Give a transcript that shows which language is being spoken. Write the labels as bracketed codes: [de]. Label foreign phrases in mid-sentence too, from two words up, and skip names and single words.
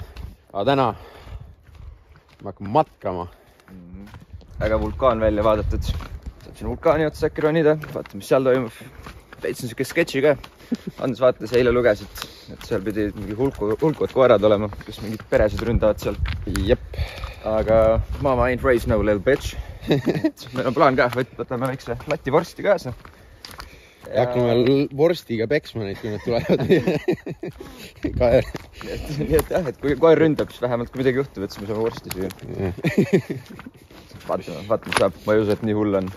[et] Aga täna ma hakkan matkama. Äge vulkaan välja vaadatud. Saab siin vulkaani otsa äkki ronida, vaata, mis seal toimub. Täitsin siuke sketši ka. Andres vaatas eile lugesid, et seal pidi mingi hulkuvad koerad olema, kes mingid peresid ründavad seal. Jep. [en] Aga mama ain't raised no little bitch. [et] Meil on plaan ka, võtame väikse lati vorsti kaasa. Ja hakkame vorstiga peksma neid, kui nad tulevad. Kaer. Nii et jah, et kui koer ründab, siis vähemalt kui midagi juhtub, et siis me saame vorsti süüa. Vaatame, saab, ma ei usu, et nii hull on.